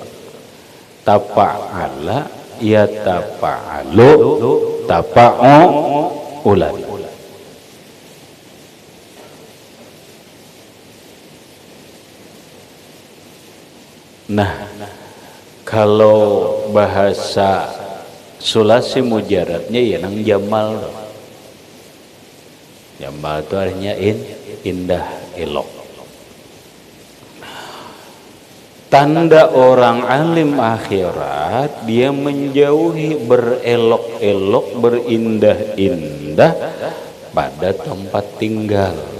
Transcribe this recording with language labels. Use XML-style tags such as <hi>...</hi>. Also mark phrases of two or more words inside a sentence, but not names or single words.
<ar>تفاعل يتفاعل تفاعلا.</ar> <bjn>Nah, kalau bahasa sulasi mujaradnya ya nang jamal. Jamal itu artinya indah, elok. Tanda orang alim akhirat, dia menjauhi berelok-elok, berindah-indah pada tempat tinggal.</bjn>